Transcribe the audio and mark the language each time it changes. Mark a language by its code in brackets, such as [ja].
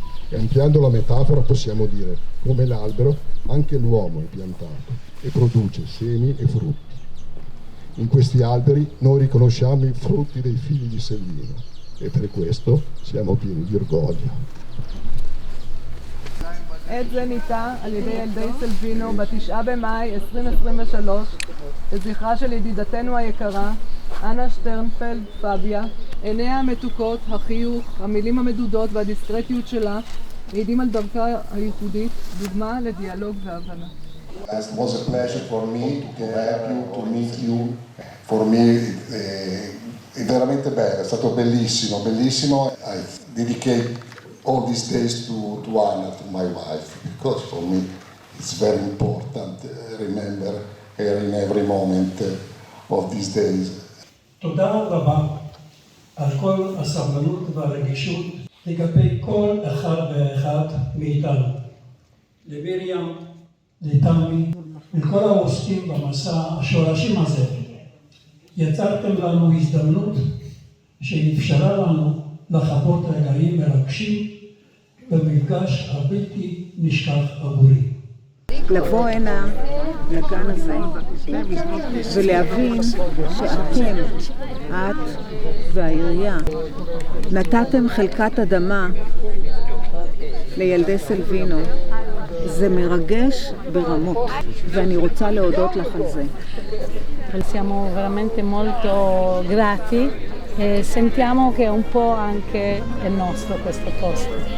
[it] E ampliando la metafora possiamo dire come l'albero anche l'uomo è piantato e produce semi e frutti. In questi alberi noi riconosciamo i frutti dei figli di Selvino e per questo siamo pieni di orgoglio. [he] עת זה ניטע על ידי ילדי סלבינו ב9 במאי 2023 לזכרה של ידידתנו היקרה אנה שטרנפלד פביה. עיניה המתוקות, החיוך, המילים המדודות והדיסקרטיות שלה מעידים על דרכה הייחודית, דוגמה לדיאלוג והבנה. [en] It was a pleasure for me to have you, to meet you. For me [it] è veramente bello, è stato bellissimo, bellissimo. [en] I dedicate all these days to Anna, to my wife, because for me it's very important. Remember her in every moment of these days. [he] תודה רבה על כל הסבלנות והרגישות לגבי כל אחד ואחד מאיתנו. למיריam, לתמי, לכל העוסקים במסע השורשים הזה. יצרתם לנו הזדמנות שאפשרה לנו לחוות רגעים מרגשים במפגש הבלתי נשכח עבורי. לבוא הנה, לגן הזה, ולהבין שאתם, את והעירייה, נתתם חלקת אדמה לילדי סלבינו. זה מרגש ברמות, ואני רוצה להודות לך על זה. [it] Siamo veramente molto grati e sentiamo che un po' anche è nostro questo posto.